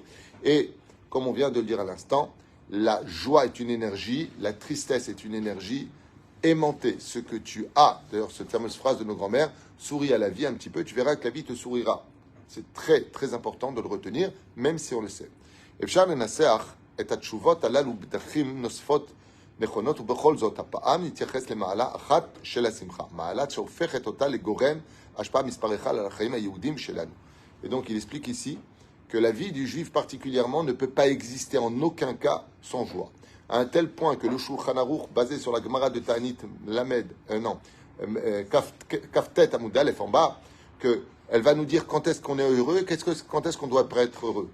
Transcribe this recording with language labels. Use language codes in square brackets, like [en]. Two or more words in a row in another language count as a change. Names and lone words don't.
[fr] Et comme on vient de le dire à l'instant, la joie est une énergie, la tristesse est une énergie. Aimanter ce que tu as, d'ailleurs cette fameuse phrase de nos grands-mères, souris à la vie un petit peu, tu verras que la vie te sourira. C'est très très important de le retenir, même si on le sait. [he] אפשר לנסח את התשובות הללו בדרכים נוספות נכונות, ובכל זאת הפעם נתייחס למעלה אחת של השמחה, מעלה שהופכת אותה לגורם השפעה מספר אחד על החיים היהודים שלנו. [fr] Et donc il explique ici que la vie du juif particulièrement ne peut pas exister en aucun cas sans joie. À un tel point que le Shulchan Aruch, basé sur la Gemara de Ta'anit Lamed, [he] כט עמוד א [fr] en bas, qu'elle va nous dire quand est-ce qu'on est heureux, quand est-ce qu'on doit être heureux.